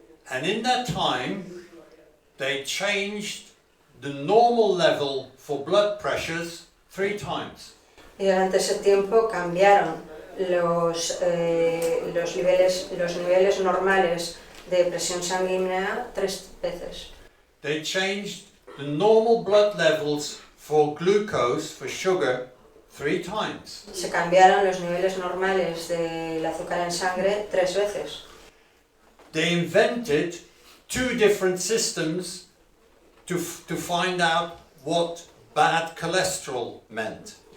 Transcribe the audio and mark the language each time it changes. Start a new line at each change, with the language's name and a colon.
English: And in that time, they changed the normal level for blood pressures 3 times.
Spanish: Y durante ese tiempo cambiaron los niveles normales de presión sanguínea 3 veces.
English: They changed the normal blood levels for glucose, for sugar, 3 times.
Spanish: Se cambiaron los niveles normales del azúcar en sangre 3 veces.
English: They invented 2 different systems to find out what bad cholesterol meant.